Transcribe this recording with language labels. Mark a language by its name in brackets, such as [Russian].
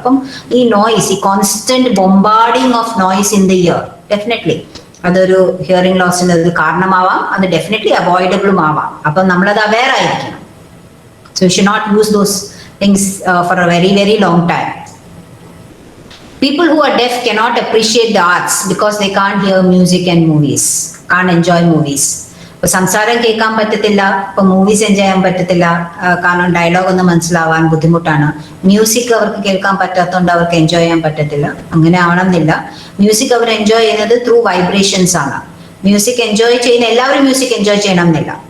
[Malayalam] അപ്പം ഈ നോയ്സ്, ഈ [English] constant bombarding of noise in the ear definitely [Malayalam] അതൊരു ഹിയറിംഗ് ലോസിന് ഒരു കാരണമാവാം. അത് ഡെഫിനറ്റ്ലി അവോയ്ഡബിളും ആവാം. അപ്പം നമ്മളത് അവെയർ ആയിരിക്കണം. [English] So you should not use those things for a very very long time. People who are deaf cannot appreciate the arts because they can't hear music and movies, can't enjoy movies. [Malayalam] ഇപ്പൊ സംസാരം കേൾക്കാൻ പറ്റത്തില്ല, ഇപ്പൊ movies enjoy ചെയ്യാൻ പറ്റത്തില്ല, കാരണം dialogue ഒന്നും മനസ്സിലാവാൻ ബുദ്ധിമുട്ടാണ്. മ്യൂസിക് അവർക്ക് കേൾക്കാൻ പറ്റാത്തതുകൊണ്ട് അവർക്ക് എൻജോയ് ചെയ്യാൻ പറ്റത്തില്ല. അങ്ങനെ ആവണമെന്നില്ല. മ്യൂസിക് അവർ എൻജോയ് ചെയ്യുന്നത് ത്രൂ വൈബ്രേഷൻസ് ആണ്. മ്യൂസിക് എൻജോയ് ചെയ്യുന്ന എല്ലാവരും മ്യൂസിക് എൻജോയ് ചെയ്യണം എന്നില്ല.